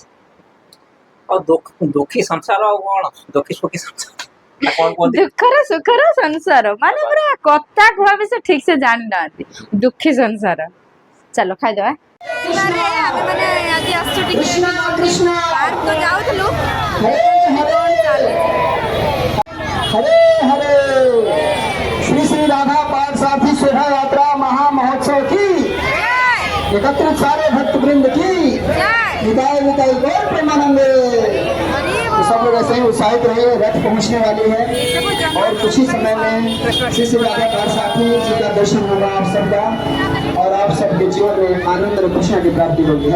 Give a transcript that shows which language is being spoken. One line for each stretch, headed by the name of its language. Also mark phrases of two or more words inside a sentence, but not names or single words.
Odia: ଆଉ ଦୁଃଖୀ ସଂସାର ଆଉ କଣ, ଦୁଃଖୀ ସୁଖୀ ସଂସାର ନା କଣ କୁହନ୍ତି? ଦୁଃଖର ସୁଖର ସଂସାର ମାନେ ପୁରା କଥା କୁହା ବି ସେ ଠିକ ସେ ଜାଣିନାହାନ୍ତି। ଦୁଃଖୀ ସଂସାର। ଚାଲ ଖାଇଦବା। ଆମେ ମାନେ ଆଜି ଆସୁଛୁ ଟିକେ ପାର୍କ ତ ଯାଉଥିଲୁ।
Hindi: हरे हरे श्री श्री राधा पाठ साथी शोभा यात्रा महामहोत्सव की एकत्रित सारे भक्त वृंद की विदाई विदाई गौर प्रेमानंद। तो सब लोग ऐसे ही उत्साहित रहे, रथ पहुंचने वाली है और कुछ ही समय में श्री श्री राधा पाठ साथी जी का दर्शन होगा आप सबका, और आप सबके जीवन में आनंद और खुशियां की प्राप्ति होगी।